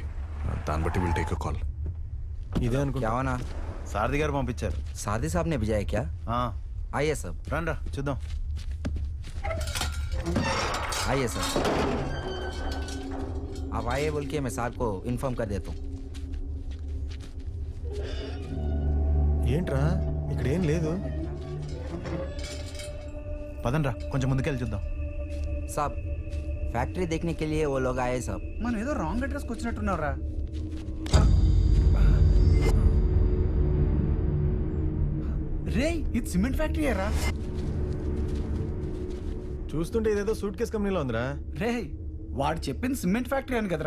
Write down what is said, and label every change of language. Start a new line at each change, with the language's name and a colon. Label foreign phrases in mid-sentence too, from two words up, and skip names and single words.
Telugu: దాన్ని బట్టి
English: will take a call.
Telugu: ఇదే అనుకుంటా. సారథి గారు పంపించారు.
Hindi: सारथी साहब ने भेजा है क्या? हाँ, आइए सब,
Telugu: రండి చూద్దాం.
Hindi: आइए सर. आप आइए बोल के मैं साहब को इन्फॉर्म कर देता हूँ.
Telugu: ఏంట్రా ఇక్కడ ఏం లేదు? పదండ్రా కొంచెం ముందుకెళ్ళి చూద్దాం.
Hindi: साहब, फैक्ट्री देखने के लिए वो लोग आए सब.
Telugu: మనం ఏదో
English: wrong address
Telugu: వచ్చినట్టున్నారా? రే, ఇది
English: cement factory
Telugu: రా. చూస్తుంటే ఇదేదో
English: suitcase company
Telugu: ఉందిరా. రే, వాడు చెప్పింది
English: cement factory
Telugu: అని కదరా.